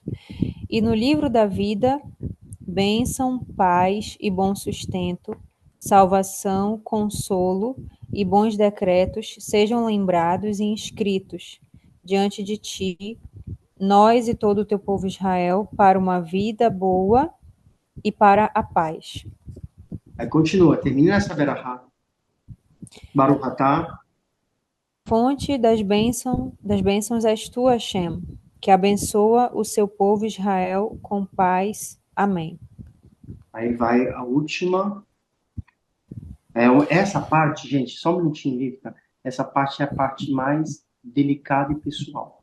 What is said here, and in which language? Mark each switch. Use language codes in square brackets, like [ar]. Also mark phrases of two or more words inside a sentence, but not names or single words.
[pt] E no livro da vida, bênção, paz e bom sustento, salvação, consolo e bons decretos sejam lembrados e inscritos diante de ti, nós e todo o teu povo Israel, para uma vida boa e para a paz. Aí continua, termina essa berachá. [he] ברוך אתה. [pt] Fonte das bênçãos és tu, Hashem, que abençoa o seu povo Israel com paz. Amém. Aí vai a última. Essa parte, gente, só um minutinho, Rivka. Essa parte é a parte mais delicada e pessoal.